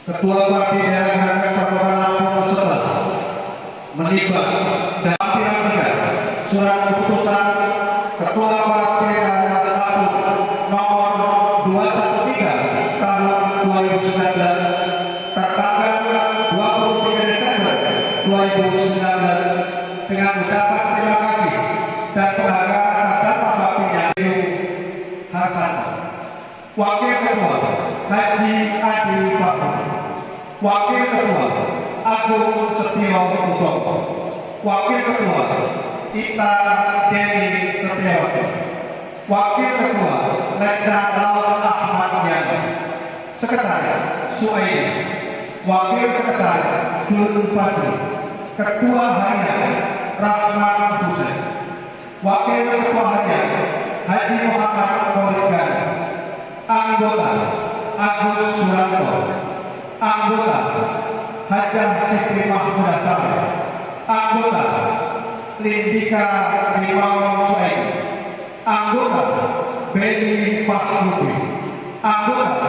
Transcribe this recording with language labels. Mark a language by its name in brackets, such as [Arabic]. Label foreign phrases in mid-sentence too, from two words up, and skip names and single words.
[Indonesian] Ketua Bakti Daerah Gerakan Provokator Lampung tersebut menimbang dan menyampaikan surat keputusan Ketua Bakti Daerah Lampung nomor 213 tahun 2019 tertanggal 23 Desember 2019 dengan ucapan terima kasih dan penghargaan atas dampak baktinya Hasan, Wakil Ketua Haji Adi Fakhr, Wakil Ketua Agung Setio Utomo, Wakil Ketua Ita Dewi Setiawati, Wakil Ketua Letda Laut Ahmad Yani, Sekretaris Suaidi, Wakil Sekretaris Jun Fadli, Ketua Harian Rahman Hussein, Wakil Ketua Harian Haji Muhammad Korigana, Anggota Agus Suranto, Anggota Hajah Siti Mahmudah Saleh, Anggota Lindika Rimau Suaidi, Anggota Beni Mahmudi, Anggota